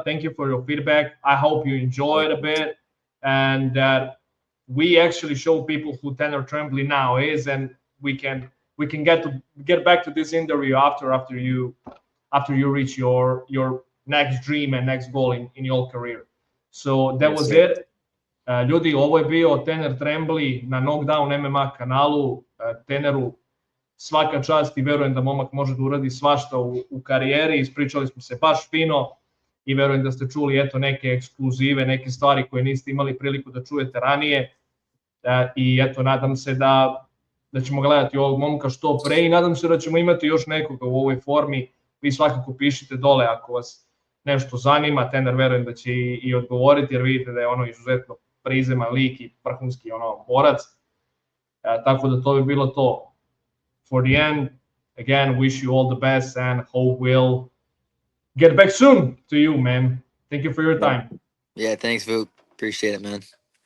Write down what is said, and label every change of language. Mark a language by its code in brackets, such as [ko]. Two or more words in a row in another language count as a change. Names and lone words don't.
[en] Thank you for your feedback. I hope you enjoyed a bit, and that we actually show people who Tanner Trembley now is, and we can get back to this interview after you reach your next dream and next goal in your career. So that was it. [sr] Ljudi, ovo je bio Tanner Trembley na Knockdown MMA kanalu. Tanneru svaka čast i verujem da momak može da uradi svašta u karijeri. Ispričali smo se baš fino i verujem da ste čuli neke ekskluzive, neke stvari koje niste imali priliku da čujete ranije. I nadam se da ćemo gledati ovog momka što pre i nadam se da ćemo imati još nekoga u ovoj formi. Vi svakako pišite dole ako vas nešto zanima. Tanner verujem da će i odgovoriti, jer vidite da je izuzetno prizeman lik i vrhunski borac. Tako da to bi bilo to. [en] For the end, again, wish you all the best and hope we'll get back soon to you, man. Thank you for your time. Yeah, thanks, Vuk. Appreciate it, man.